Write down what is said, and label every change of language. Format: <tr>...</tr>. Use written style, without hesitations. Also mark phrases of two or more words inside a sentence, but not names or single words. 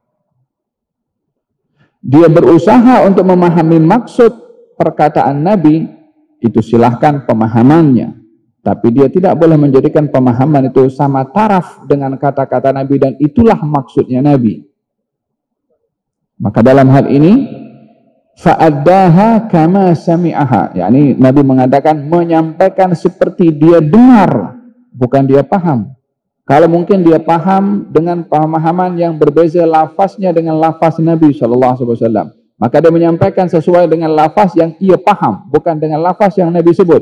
<id>Dia berusaha untuk memahami maksud perkataan Nabi, itu silahkan pemahamannya. Tapi dia tidak boleh menjadikan pemahaman itu sama taraf dengan kata-kata Nabi dan itulah maksudnya Nabi. Maka dalam hal ini,</id> <ar>فأداها كما سمعها,</ar> <id>yakni Nabi mengatakan menyampaikan seperti dia dengar, bukan dia paham. Kalau mungkin dia paham dengan pemahaman yang berbeza lafaznya dengan lafaz Nabi SAW, maka dia menyampaikan sesuai dengan lafaz yang ia paham, bukan dengan lafaz yang Nabi sebut.</id>